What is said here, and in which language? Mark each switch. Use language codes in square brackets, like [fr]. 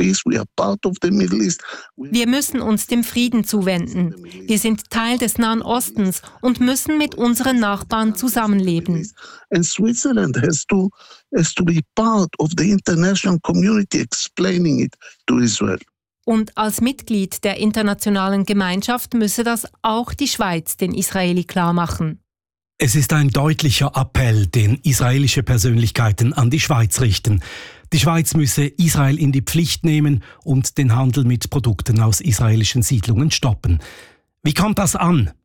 [de] Wir müssen uns dem Frieden zuwenden. Wir sind Teil des Nahen Ostens und müssen mit unseren Nachbarn zusammenleben. [en] And Switzerland has to be part of the international community explaining it to Israel. [de] Und als Mitglied der internationalen Gemeinschaft müsse das auch die Schweiz den Israeli klarmachen. Es ist ein deutlicher Appell, den israelische Persönlichkeiten an die Schweiz richten. Die Schweiz müsse Israel in die Pflicht nehmen und den Handel mit Produkten aus israelischen Siedlungen stoppen. Wie kommt das an?